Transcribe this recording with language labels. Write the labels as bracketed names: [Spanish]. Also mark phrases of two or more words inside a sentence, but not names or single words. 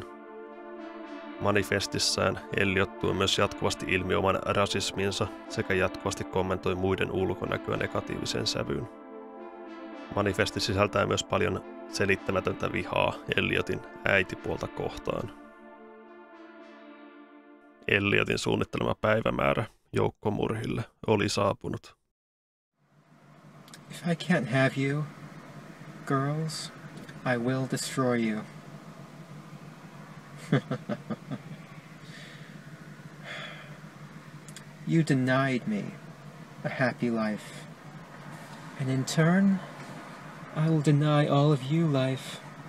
[Finnish] Manifestissään Elliot tuo myös jatkuvasti ilmi oman rasisminsa sekä jatkuvasti kommentoi muiden ulkonäköä negatiiviseen sävyyn. Manifesti sisältää myös paljon selittämätöntä vihaa Elliotin äitipuolta kohtaan. Elliotin suunnittelema päivämäärä joukkomurhille oli saapunut. [English] If I can't have you, girls, I will destroy you. You denied me a happy life, and in turn, I will deny all of you life.